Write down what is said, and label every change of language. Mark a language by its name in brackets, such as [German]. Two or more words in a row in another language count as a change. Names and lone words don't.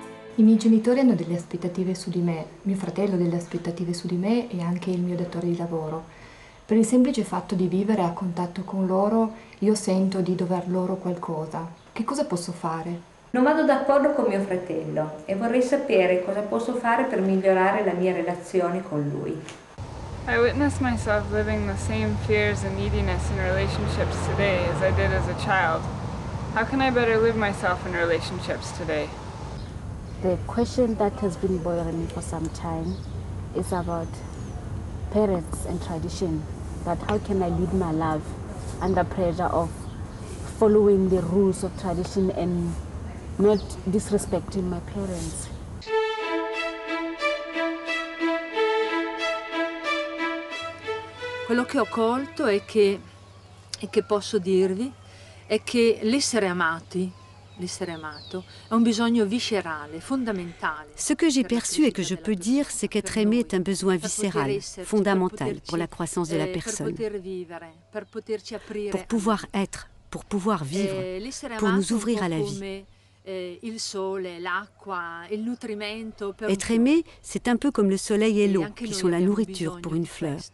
[Italian] I miei genitori hanno delle aspettative su di me, mio fratello ha delle aspettative su di me e anche il mio datore di lavoro. Per il semplice fatto di vivere a contatto con loro, io sento di dover loro qualcosa. Che cosa posso fare? Non vado d'accordo con mio fratello e vorrei sapere cosa posso fare per migliorare la mia relazione con lui. [English] I witness myself living the same fears and neediness in relationships today as I did as a child. How can I better live myself in relationships today? The question that has been bothering me for some time is about parents and tradition. That how can I lead my life under pressure of following the rules of tradition and not disrespecting my parents. [Italian] Quello che ho colto e che posso dirvi è che l'essere amato è un bisogno viscérale, fondamentale. [French] Ce que j'ai perçu et que je peux dire, c'est qu'être aimé est un besoin viscéral, fondamental pour la croissance de la personne. Pour pouvoir être, pour pouvoir vivre, pour nous ouvrir à la vie. Être aimé, c'est un peu comme le soleil et l'eau, qui sont la nourriture pour une fleur.